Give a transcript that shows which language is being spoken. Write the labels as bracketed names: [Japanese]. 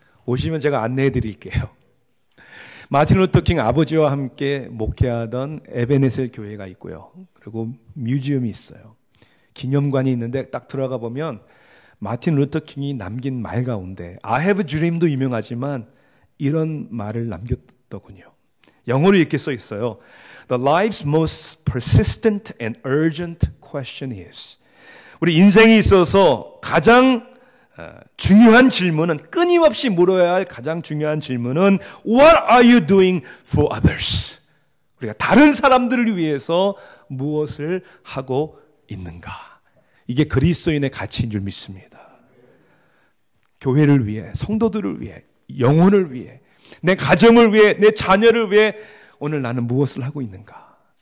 [Korean] 오시면 제가 안내해 드릴게요. 마틴 루터킹 아버지와 함께 목회하던 에베네셀 교회가 있고요. 그리고 뮤지엄이 있어요. 기념관이 있는데 딱 들어가 보면 마틴 루터킹이 남긴 말 가운데 [English] I have a dream [Korean] 도 유명하지만 이런 말을 남겼더군요. 영어로 이렇게 써 있어요. [English] The life's most persistent and urgent question is, [Korean] 우리 인생에 있어서 가장 중요한 질문은, [English] 끊임없이 물어야 할 가장 중요한 질문은 What are you doing for others? [Korean] 우리가 다른 사람들을 위해서 무엇을 하고 있는가? 이게 그리스도인의 가치인 줄 믿습니다. 교회를 위해, 성도들을 위해, 영혼을 위해, 내 가정을 위해, 내 자녀를 위해 오늘 나는 무엇을 하고 있는가?